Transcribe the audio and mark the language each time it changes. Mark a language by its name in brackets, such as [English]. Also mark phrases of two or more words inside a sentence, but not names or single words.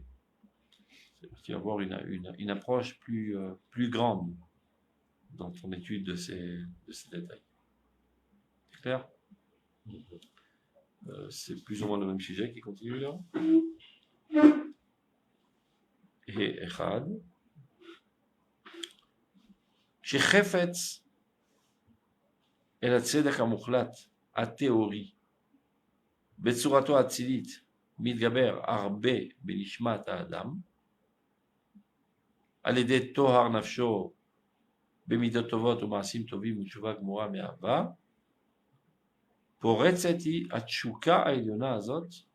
[French] Tu vas avoir une approche plus grande dans ton étude de ces détails. C'est clair? C'est plus ou moins le même sujet qui continue là. Et Echad. [Hebrew] שחפץ אל הצדק המוחלט, התיאורי, בצורתו האצילית, מתגבר הרבה בנשמת האדם, על ידי טוהר נפשו במידות טובות ומעשים טובים ותשובה גמורה מאהבה, פורצת היא התשוקה העליונה הזאת,